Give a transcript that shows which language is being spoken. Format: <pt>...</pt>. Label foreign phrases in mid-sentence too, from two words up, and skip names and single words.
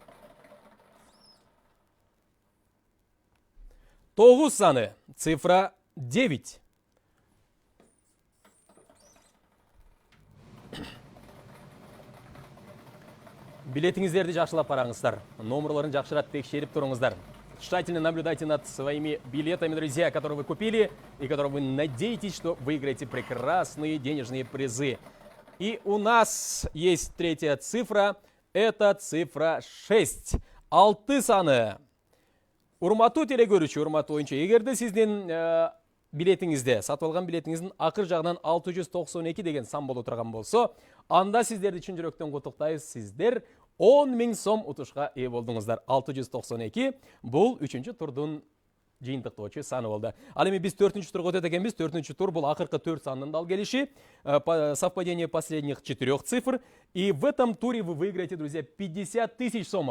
<ky>9 саны цифра 9. Билетиңиздерди жакшылап караңыздар. Номерларын жакшыраак текшерип туруңуздар.</ky> <ru>Тщательно наблюдайте над своими билетами, друзья, которые вы купили и которые вы надеетесь, что выиграете прекрасные денежные призы. И у нас есть третья цифра, это цифра 6.</ru> <ky>6 саны. Урматтуу телекөрүүчү, урматтуу оюнчу, эгерде сиздин билетиңизде, сатып алган билетиңиздин акыр жагынан 692 деген сан боло турган болсо, анда сиздерди чын жүрөктөн куттуктайбыз. Сиздер 10 000 сом утушка ээ болдуңуздар. 692 бул 3-чү турдун жыйынтыктоочу саны болду. Ал эми биз 4-чү турга өтөт экенбиз. 4-чү тур бул акыркы 4 санын дал келиши,</ky> <ru>совпадение последних 4 цифр. И в этом туре вы выиграете, друзья, 50 тысяч сомов.</ru>